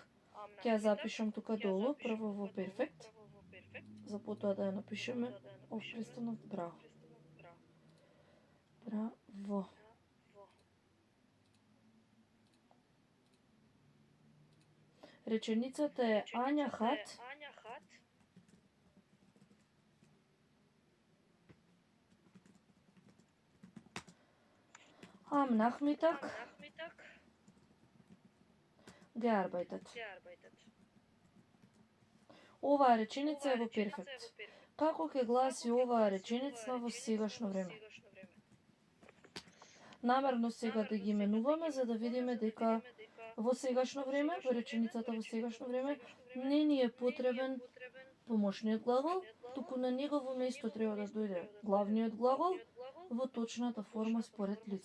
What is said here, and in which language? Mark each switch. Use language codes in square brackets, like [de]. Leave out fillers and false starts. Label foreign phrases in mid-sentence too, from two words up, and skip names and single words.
[mk] Ќе ја запишам тука долу, прво во перфект. За потоа да ја напишеме ов престанок. Браво. Браво. Реченицата е [de] Ања hat am Nachmittag gearbeitet. [mk] Оваа реченица е во перфект. Како ќе гласи оваа реченица во сегашно време? Намерно сега да ги именуваме за да видиме дека во сегашно време, во реченицата во сегашно време, не ни е потребен помошниот глагол, туку на негово место треба да дојде главниот глагол во точната форма според лице.